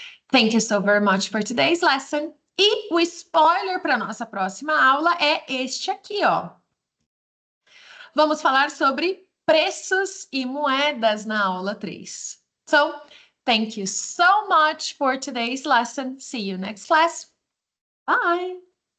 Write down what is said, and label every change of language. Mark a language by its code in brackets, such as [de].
[en] Thank you so very much for today's lesson. [pt] E o spoiler para nossa próxima aula é este aqui, ó. Vamos falar sobre preços e moedas na aula 3. [en] So, thank you so much for today's lesson. See you next class. Bye!